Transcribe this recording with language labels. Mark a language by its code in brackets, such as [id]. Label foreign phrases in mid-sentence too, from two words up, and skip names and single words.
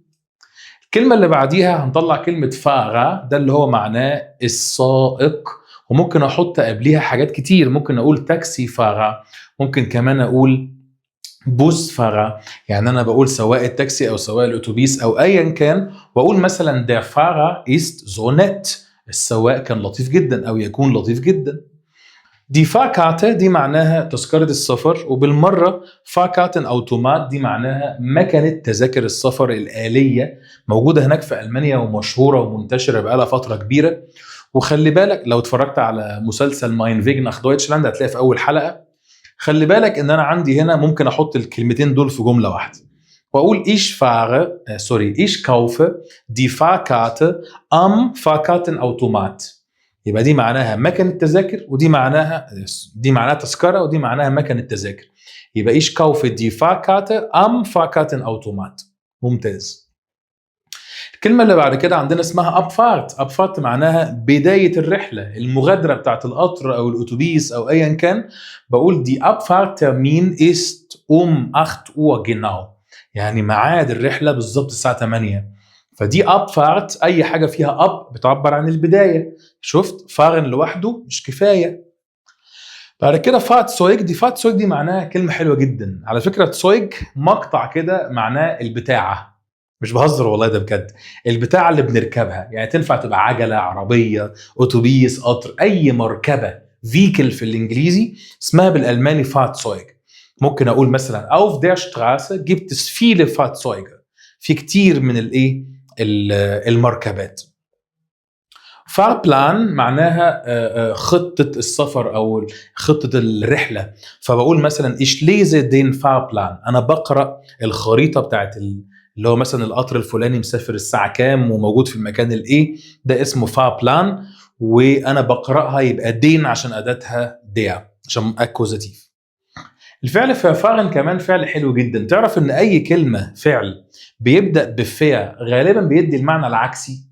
[ar] الكلمه اللي بعديها هنطلع كلمه فارا، ده اللي هو معناه السائق، وممكن احط قبليها حاجات كتير. ممكن اقول [de] Taxi Fahrer, [ar] ممكن كمان اقول [de] Bus Fahrer, [ar] يعني انا بقول سواق التاكسي او سواق الاتوبيس او ايا كان، واقول مثلا [de] der Fahrer ist so nett، [ar] السواق كان لطيف جدا او يكون لطيف جدا. دي فاكارتة دي معناها تذكرة السفر، وبالمرة [de] Fahrkarten Automat [ar] دي معناها مكنة تذاكر السفر الآلية، موجودة هناك في ألمانيا ومشهورة ومنتشرة بقالها فترة كبيرة. وخلي بالك لو اتفرجت على مسلسل ماين فيج ناخ دويتشلاند هتلاقي في أول حلقة، خلي بالك ان انا عندي هنا ممكن احط الكلمتين دول في جمله واحده واقول [de] ich kaufe die Fahrkarte am Fahrkartenautomat. [ar] يبقى دي معناها مكنه تذاكر، دي معناها تذكره، ودي معناها مكنه تذاكر. يبقى [de] ich kaufe die Fahrkarte am Fahrkartenautomat. [ar] ممتاز. الكلمة اللي بعد كده عندنا اسمها أبفارت. أبفارت معناها بداية الرحلة، المغادرة بتاعت القطر أو الأتوبيس أو أيا كان. بقول دي [de] Abfahrt Termin ist 8 Uhr genau، [ar] يعني ميعاد الرحلة بالظبط الساعة 8. فدي أبفارت، أي حاجة فيها أب بتعبر عن البداية. شفت؟ فارن لوحده مش كفاية. بعد كده فاتسويج. دي فاتسويج دي معناها كلمة حلوة جدا على فكرة. تسويج مقطع كده معناه البتاعة، مش بهزر والله ده بجد. البتاعة اللي بنركبها، يعني تنفع تبقى عجلة، عربية، أتوبيس، قطر، أي مركبة فيكل في الإنجليزي اسمها بالألماني فاتسويج. ممكن أقول مثلا [de] auf der Straße gibt es viele Fahrzeuge، [ar] في كتير من المركبات. فاربلان معناها خطة السفر أو خطة الرحلة. فبقول مثلا [de] ich lese den Fahrplan، [ar] أنا بقرأ الخريطة بتاعت اللي هو مثلا القطر الفلاني مسافر الساعة كام وموجود في المكان الإيه، ده اسمه فاربلان، وأنا بقرأها يبقى دين عشان أداتها ديا عشان أكوزاتيف. الفعل فارن كمان فعل حلو جدا. تعرف إن أي كلمة فعل بيبدأ بفيا غالبا بيدي المعنى العكسي.